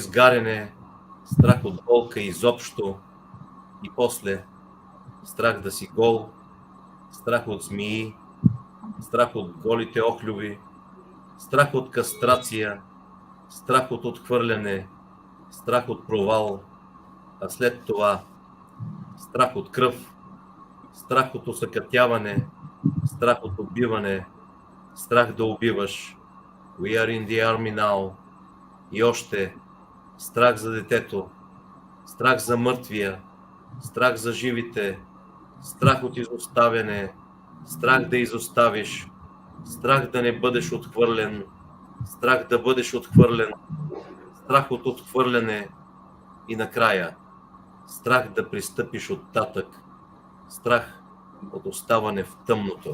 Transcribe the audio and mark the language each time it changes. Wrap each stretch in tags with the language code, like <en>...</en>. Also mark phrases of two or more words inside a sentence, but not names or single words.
<bg>изгаряне, страх от болка изобщо и после страх да си гол, страх от змии, страх от голите охлюви, страх от кастрация, страх от отхвърляне, страх от провал, а след това страх от кръв, страх от осъкътяване, страх от убиване, страх да убиваш.</bg> <en>We are in the army now.</en> <bg>И още страх за детето, страх за мъртвия, страх за живите, страх от изоставяне, страх да изоставиш, страх да не бъдеш отхвърлен, страх да бъдеш отхвърлен, страх от отхвърляне и накрая страх да пристъпиш оттатък, страх от оставане в тъмното.</bg>